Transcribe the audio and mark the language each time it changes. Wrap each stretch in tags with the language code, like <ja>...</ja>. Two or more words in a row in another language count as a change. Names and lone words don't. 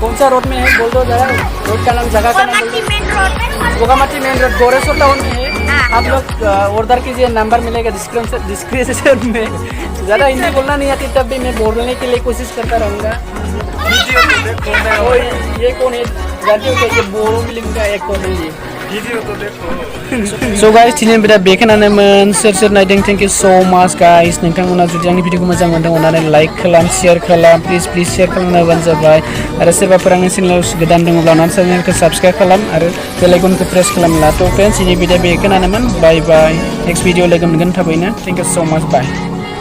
<hi>कौन सा रोड में है बोल दो जरा रोड का नाम जगह का नाम बोगामाटी मेन रोड गोरेश्वर टाउन में है आप लोग ऑर्डर कीजिए नंबर मिलेगा डिस्क्रिप्शन में ज़्यादा हिंदी बोलना नहीं आती तब भी मैं बोलने के लिए कोशिश करता रहूँगा ये कौन है जानते हो क्या बोरो फिल्म का एक कौन है ये वीडियो तो देखो</hi> <en>So guys,</en> <brx>दिनै बिदा बेखिनियानोमोन सोर सोर नायदों</brx> <en>thank you so much guys</en> <brx>नोंथांमोना जुदि आंनि भिडिअखौ मोजां मोनदों अननानै लाइक खालाम शेयार खालाम प्लिज शेयार खालामना होबानो जाबाय आरो सोरबाफोर आंनि चेनेलाव गोदान दङब्ला अननानै चेनेलखौ साबस्क्राइब खालाम आरो बेल आइकनखौ प्रेस खालामला थ' फ्रेन्ड्स दिनै बिदा बेखिनियानोमोन</brx> <en>bye bye next video</en> <brx>लोगो मोनगोन थाबैनो</brx> <en>thank you so much bye</en>